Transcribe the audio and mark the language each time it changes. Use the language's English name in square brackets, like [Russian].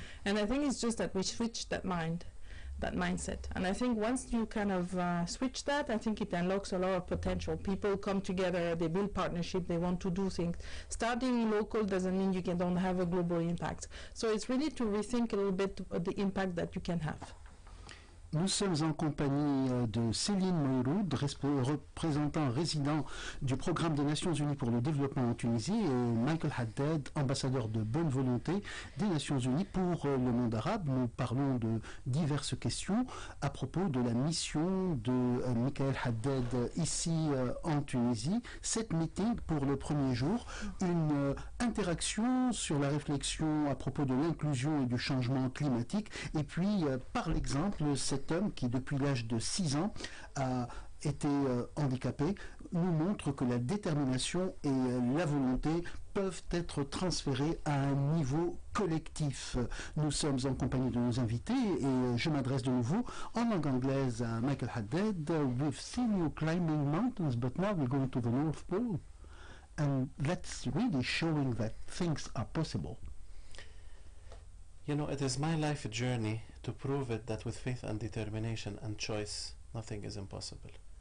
[English] And I think it's just that we switch that mindset. And I think once you kind of switch that, I think it unlocks a lot of potential. People come together, they build partnership, they want to do things. Starting local doesn't mean you don't have a global impact. So it's really to rethink a little bit the impact that you can have. [French] Nous sommes en compagnie de Céline Moyroud, représentant résident du programme des Nations Unies pour le développement en Tunisie, et Michael Haddad, ambassadeur de bonne volonté des Nations Unies pour le monde arabe. Nous parlons de diverses questions à propos de la mission de Michael Haddad ici en Tunisie. 7 meetings pour le premier jour, une interaction sur la réflexion à propos de l'inclusion et du changement climatique, et puis par l'exemple, cet homme qui depuis l'âge de 6 ans a été handicapé nous montre que la détermination et la volonté peuvent être transférées à un niveau collectif. Nous sommes en compagnie de nos invités et je m'adresse de nouveau en langue anglaise à Michael Haddad. [English] We've seen you climbing mountains, but now we're going to the North Pole. And that's really showing that things are possible. You know, it is my life journey to prove it that with faith and determination and choice, nothing is impossible.